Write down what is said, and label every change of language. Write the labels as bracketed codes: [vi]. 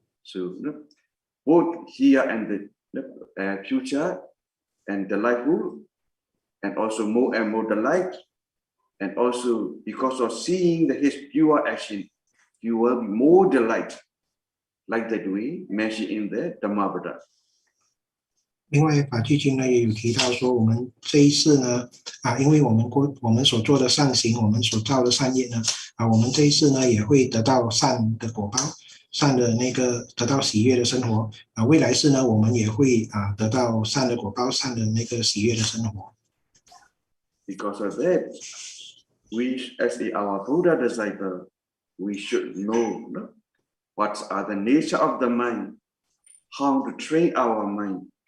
[en] So, both here and the future and delightful, and also more and more delight, and also because of seeing his pure action, you will be more delight. Like that we mention in the Dhammapada. [zh] 另外，法句经呢也有提到说，我们这一世呢，因为我们所做的善行，我们所造的善业呢，我们这一世呢也会得到善的果报，善的那个得到喜悦的生活。未来世呢，我们也会得到善的果报，善的那个喜悦的生活。 [en] Because of that, we as our Buddha disciple, we should know. What are the nature of the mind? How to train our mind?